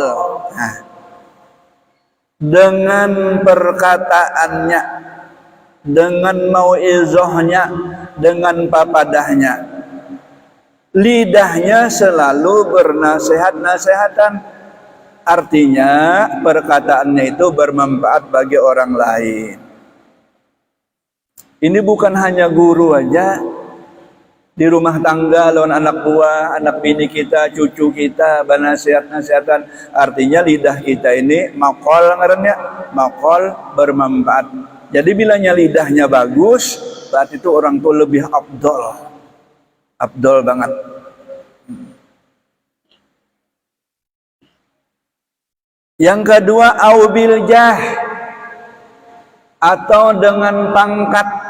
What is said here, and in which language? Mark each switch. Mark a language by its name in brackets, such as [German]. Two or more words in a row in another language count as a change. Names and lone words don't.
[Indonesian] Nah, dengan perkataannya, dengan mau'izahnya, dengan papadahnya. Lidahnya selalu bernasihat-nasihatan. Artinya perkataannya itu bermanfaat bagi orang lain. Ini bukan hanya guru aja. Di rumah tangga lawan anak buah, anak bini kita, cucu kita, bernasihat-nasihatan. Artinya lidah kita ini maqal ngarannya, maqal bermanfaat. Jadi bilanya lidahnya bagus, berarti itu orang tua lebih afdol. Afdol banget. [Arabic] Yang kedua, au bil jah, atau dengan pangkat.